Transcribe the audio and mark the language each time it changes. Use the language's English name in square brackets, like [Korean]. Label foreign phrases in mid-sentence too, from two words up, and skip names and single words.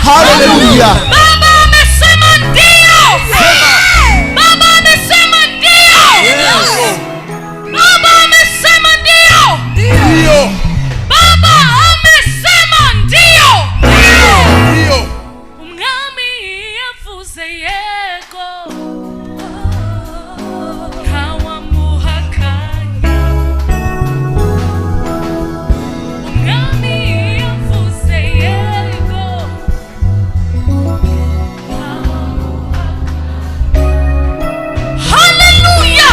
[Swahili] Hallelujah Baba amesema ndio! Baba amesema ndio! Baba amesema ndio! ndio Baba amesema ndio! ndio [Kinyarwanda] Umwami yavuze yego ntawamuhakanya Umwami yavuze yego Hallelujah!